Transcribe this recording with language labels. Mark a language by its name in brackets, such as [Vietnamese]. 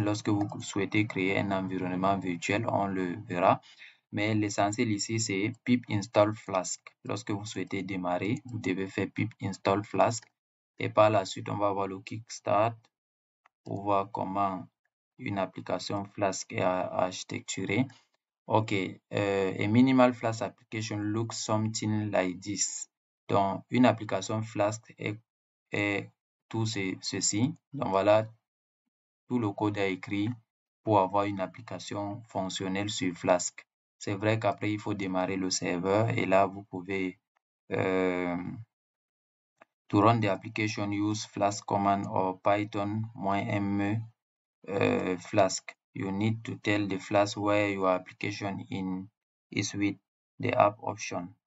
[French] Lorsque vous souhaitez créer un environnement virtuel, on le verra. Mais l'essentiel ici, c'est pip install Flask. Lorsque vous souhaitez démarrer, vous devez faire pip install Flask. Et par la suite, on va voir le kickstart pour voir comment une application Flask est architecturée. [English] Ok, a minimal Flask application looks something like this. [French] Donc, une application Flask est tout ceci. Donc, voilà tout le code à écrit pour avoir une application fonctionnelle sur Flask. C'est vrai qu'après, il faut démarrer le serveur et là, vous pouvez [English] to run the application use Flask command or Python -me Flask. You need to tell the Flask where your application is with the app option.